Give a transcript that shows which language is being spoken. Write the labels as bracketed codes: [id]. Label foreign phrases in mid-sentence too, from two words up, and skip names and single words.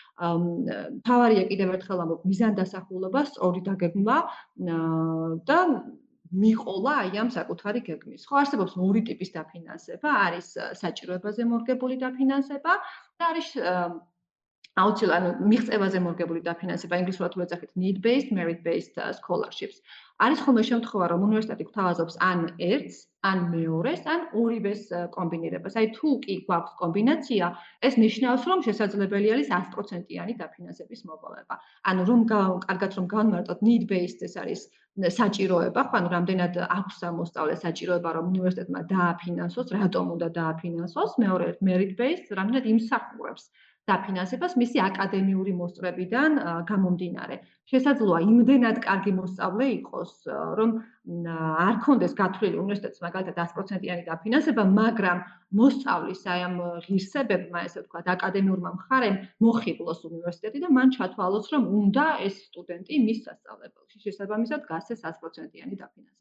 [ka] მთავარია კიდევ ერთხელ ამბობ მიზანდასახულობა, სწორი დაგეგმვა და მიყოლა აი ამ საკუთარი გეგმის. ხო, არსებობს ორი ტიპის დაფინანსება, არის საჭიროებაზე მორგებული დაფინანსება და არის აუცილებლად მიღწევაზე მორგებული დაფინანსება, ინგლისურად თუ ეძახით [en] need-based, merit-based scholarships. [ka] არის ხოლმე შემთხვევა, რომ უნივერსიტეტი გვთავაზობს ან ერთს, ან მეორეს, ან ორივეს კომბინირებას. აი თუ კი გვაქვს კომბინაცია, ეს ნიშნავს, რომ შესაძლებელი არის 100%-იანი დაფინანსების მოპოვება. ანუ რომ კარგად რომ განმარტოთ need-based, ეს არის საჭიროება, ხო, ანუ რამდენად აქვს მოსწავლეს საჭიროება, რომ უნივერსიტეტმა დააფინანსოს, რატომ უნდა დააფინანსოს, მეორე merit-based, რამდენად იმსახურებს დაფინანსებას მისი აკადემიური მოსწრებიდან გამომდინარე. შესაძლოა იმდენად კარგი მოსწავლე იყოს, რომ არ ქონდეს გათვლილი უნივერსიტეტს მაგალითად 100%-იანი დაფინანსება, მაგრამ მოსწავლის აი ამ ღირსებებმა, ესე ვთქვათ, აკადემიურმა მხარემ მოხიბლოს უნივერსიტეტი და მან ჩათვალოს, რომ უნდა ეს სტუდენტი მის სასწავლებელში შესაბამისად გასცეს 100%-იანი დაფინანსება.